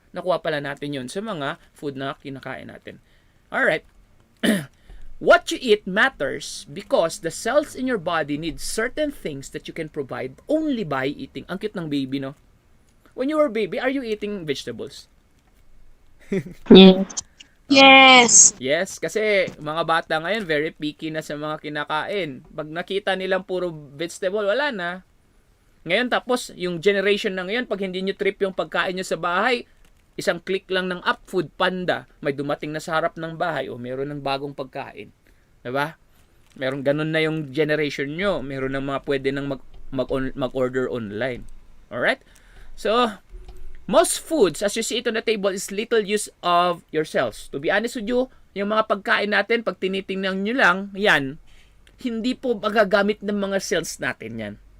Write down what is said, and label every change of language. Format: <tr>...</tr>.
<tl>Nakuha pala natin yun sa mga food na kinakain natin.</tl> <en>Alright. What you eat matters because the cells in your body need certain things that you can provide only by eating.</en> <tl>Ang cute ng baby, no?</tl> <en>When you were a baby, are you eating vegetables? Yes. Yes.</en> <tl>Yes, kasi mga bata ngayon</tl> <en>very picky</en> <tl>na sa mga kinakain. Pag nakita nilang puro vegetable, wala na. Ngayon tapos, yung generation na ngayon, pag hindi nyo trip yung pagkain nyo sa bahay, isang click lang ng app, Food Panda, may dumating na sa harap ng bahay, o meron ng bagong pagkain. Diba? Meron ganun na yung generation nyo. Meron na mga pwede nang mag-order online.</tl> <en>Alright? So, most foods, as you see it on the table, is little use of your cells. To be honest with you,</en> <tl>yung mga pagkain natin, pag tinitingnan nyo lang, yan, hindi po magagamit ng mga cells natin yan.</tl>